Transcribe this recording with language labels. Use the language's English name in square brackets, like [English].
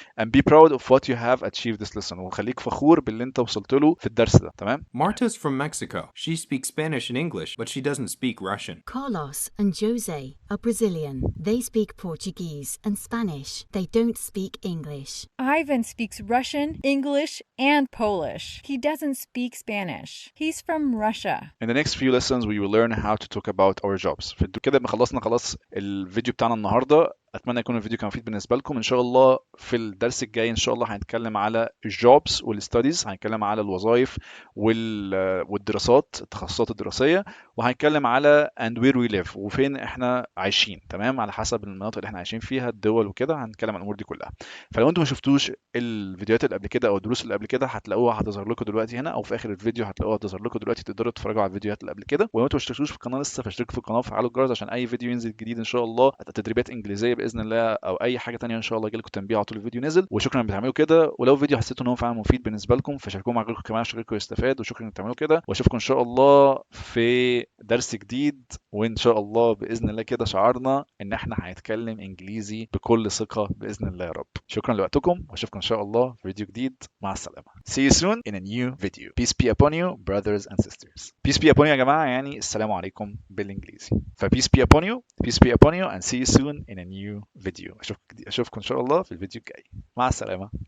[English] and be proud of what you have achieved this lesson. [Arabic] وخليك فخور باللي انت وصلت له في الدرس ده. تمام. [English] Marta's from Mexico. She speaks Spanish and English, but she doesn't speak Russian. Carlos and Jose are Brazilian. They speak Portuguese and Spanish. They don't speak English. Ivan speaks Russian, English, and Polish. He doesn't speak Spanish. He's from Russia. In the next few lessons we will learn how to talk about our jobs. [Arabic] كده خلصنا خلاص الفيديو بتاعنا النهارده. اتمنى يكون الفيديو كان مفيد بالنسبه لكم. ان شاء الله في الدرس الجاي ان شاء الله هنتكلم على الجوبز والستاديز. هنتكلم على الوظائف والدراسات التخصصات الدراسيه. وهنتكلم على [English] and where we live [Arabic] وفين احنا عايشين. تمام. على حسب المناطق اللي احنا عايشين فيها الدول وكده هنتكلم عن الامور دي كلها. فلو انتم ما شفتوش الفيديوهات اللي قبل كده او الدروس اللي قبل كده هتلاقوها هتظهر لكم دلوقتي هنا او في اخر الفيديو هتلاقوها هتظهر لكم دلوقتي. تقدروا تتفرجوا على الفيديوهات اللي قبل كده. ولو انتم ما اشتركتوش في القناه لسه فاشتركوا في القناه وفعلوا الجرس عشان اي فيديو ينزل جديد ان شاء الله. تدريبات انجليزيه باذن الله او اي حاجه تانية ان شاء الله يجيلكم تنبيه على طول الفيديو نزل. وشكرا انكم بتعملوا كده. ولو فيديو حسيتوا ان هو فعلا مفيد بالنسبه لكم فشاركوه مع غيركم كمان عشان غيركم يستفاد. وشكرا انكم بتعملوا كده. واشوفكم ان شاء الله في درس جديد. وان شاء الله باذن الله كده شعارنا ان احنا هنتكلم انجليزي بكل ثقه باذن الله يا رب. شكرا لوقتكم واشوفكم ان شاء الله في فيديو جديد. مع السلامه. [English] See you soon in a new video. Peace be upon you brothers and sisters. Peace be upon you [Arabic] يا جماعه يعني السلام عليكم بالانجليزي. [English] ف peace be upon you. Peace be upon you and see you soon in a new video. [Arabic] اشوفكم ان شاء الله في الفيديو الجاي. مع السلامه.